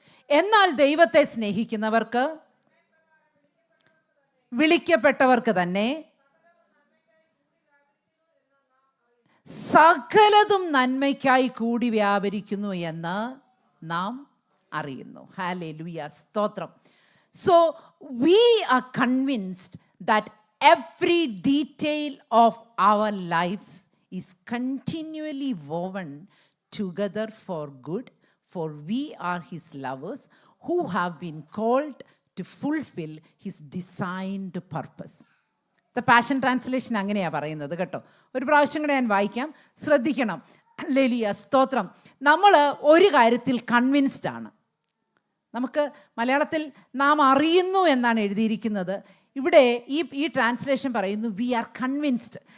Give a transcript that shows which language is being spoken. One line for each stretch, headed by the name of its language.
Malayalam: എന്നാൽ ദൈവത്തെ സ്നേഹിക്കുന്നവർക്ക്, വിളിക്കപ്പെട്ടവർക്ക് തന്നെ സകലതും നന്മയ്ക്കായി കൂടി വ്യാപരിക്കുന്നു എന്ന് നാം അറിയുന്നു. ഹല്ലേലൂയ, സ്തോത്രം.
English: So we are convinced that every detail of our lives is continually woven together for good, for we are his lovers who have been called to fulfill his designed purpose.
Malayalam: The passion translation അങ്ങനെയാണ് പറയുന്നത് കേട്ടോ. ഒരു പ്രാവശ്യം കൂടെ ഞാൻ വായിക്കാം, ശ്രദ്ധിക്കണം. Hallelujah, സ്തോത്രം. നമ്മൾ ഒരു കാര്യത്തിൽ കൺവിൻസ്ഡ് ആണ്. നമുക്ക് മലയാളത്തിൽ നാം അറിയുന്നു എന്നാണ് എഴുതിയിരിക്കുന്നത്. ഇവിടെ ഈ ട്രാൻസ്ലേഷൻ പറയുന്നു
English: We are convinced.